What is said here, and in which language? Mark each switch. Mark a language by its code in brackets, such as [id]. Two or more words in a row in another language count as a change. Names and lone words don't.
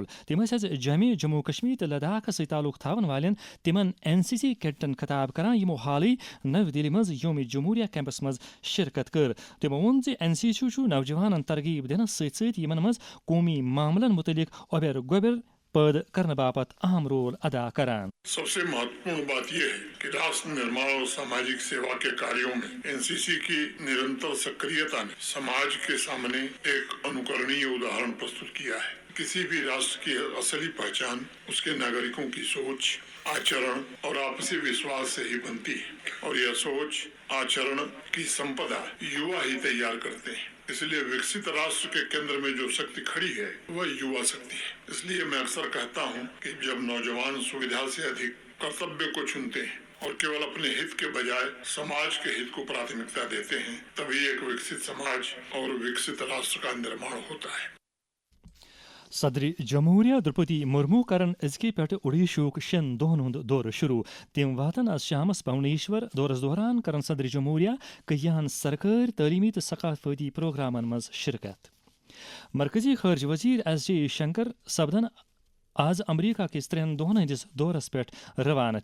[ks] تم جمع جموں کشمیر تو لداخ ست تعلق تھاون والن تمن NCC کیڈٹن خطاب کران یمو حالی نو دہلی مز یوم جمہوریہ کیمپس مز شرکت کر. تمو وون ز NCC نوجوانن ترغیب دنس ست یمن مز قومی معاملن متعلق اوبر گوبر پید کرنے باپت اہم رول ادا کران. [hi] सब से महत्वपूर्ण बात यह है कि राष्ट्र निर्माण और सामाजिक सेवा के कार्यों में NCC की निरंतर सक्रियता ने समाज के सामने एक अनुकरणीय उदाहरण प्रस्तुत किया है. किसी भी राष्ट्र की असली पहचान उस के नागरिकों की सोच, आचरण और आपसी विश्वास से ही बनती है और यह सोच आचरण की संपदा युवा ही तैयार करते हैं. इस लिए विकसित राष्ट्र के केंद्र में जो शक्ति खड़ी है वह युवा शक्ति है. इस लिए मैं अक्सर कहता हूँ कि जब नौजवान सुविधा से अधिक कर्तव्य को चुनते हैं और केवल अपने हित के बजाय समाज के हित को प्राथमिकता देते हैं तभी एक विकसित समाज और विकसित राष्ट्र का निर्माण होता है. [ks] صدر جمہوریہ درپدی مرمو کرن ازکہ پہ اڑیشک 6 دہن ہند دورہ شروع. تم واتن آز شامس بھونیشور دورس دوران کرن صدر جمہوریہ کہین سرکاری تعلیمی تو ثقافتی پروگرامن مز شرکت. مرکزی خارجہ وزیر S J شنکر سپدن آز امریکہ کس 3 دہن ہندس دورس پہ روانہ.